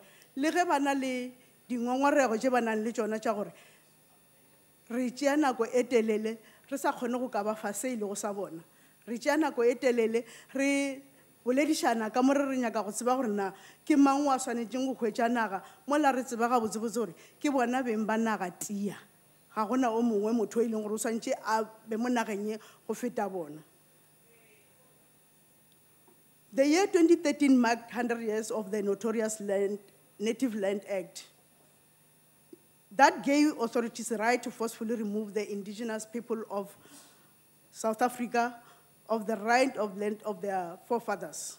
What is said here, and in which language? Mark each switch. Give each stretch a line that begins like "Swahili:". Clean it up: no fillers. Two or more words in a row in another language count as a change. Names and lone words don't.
Northern Sotho: le ge ba na le dingongorego tše ba nang le tšona tša gore re tšea nako e telele re sa kgone go ka ba fa se ile go sa bona, re tšea nako e telele re boledišana ka mo re nyaka go tseba gore na ke mang wa swanetšeng go hwetša naga, mola re tseba ga botsebotse gore ke bona beng ba naga tia, ga gona o mongwe motho e leng gore o swantše a be mo nageng ye go feta bona.
English: The year 2013 marked 100 years of the notorious Native Land Act that gave authorities the right to forcefully remove the indigenous people of South Africa of the right of land of their forefathers.